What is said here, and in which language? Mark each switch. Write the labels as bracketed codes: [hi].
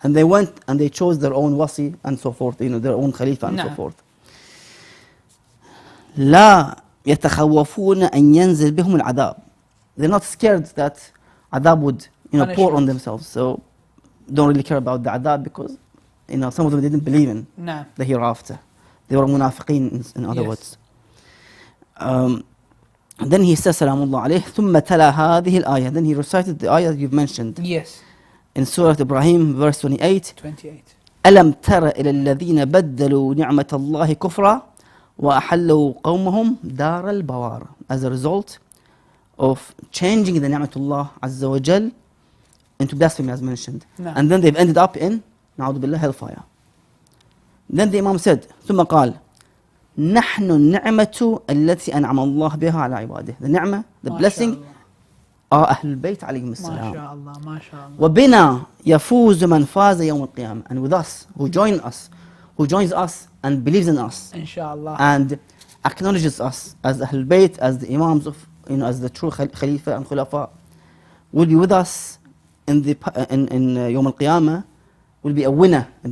[en] And they went and they chose their own wasi and so forth, their own khalifa and so forth. [ar] لا يتخوفون أن ينزل بهم العذاب. [en] They're not scared that adab would pour on themselves. So don't really care about the adab because some of them didn't believe in the hereafter. They were munafiqeen in other words. Then he says salamullah alayh [ar] ثم تلا هذه الآية. [en] Then he recited the ayah you've mentioned. Yes. In Surah Ibrahim verse 28. [ar] ألم تر إلى الذين بدلوا نعمة الله كفرا وأحلوا قومهم دار البوار. [en] As a result of changing the ni'matullah azza wa jal into blasphemy, as mentioned. And then they've ended up in نعوذ بالله hellfire. Then the Imam said [ar] ثم قال نحن النعمة التي أنعم الله بها على عباده. [en] The ni'mah, the blessing are أهل البيت عليهم السلام. [ar] ما شاء الله ما شاء الله. وبنا يفوز من فاز يوم القيامة. [en] And with us, who joins us and believes in us, inshallah, and acknowledges us as Ahlul Bayt, as the Imams of, as the true Khalifa and Khulafa, will be with us in Yawm al-Qiyamah, will be a winner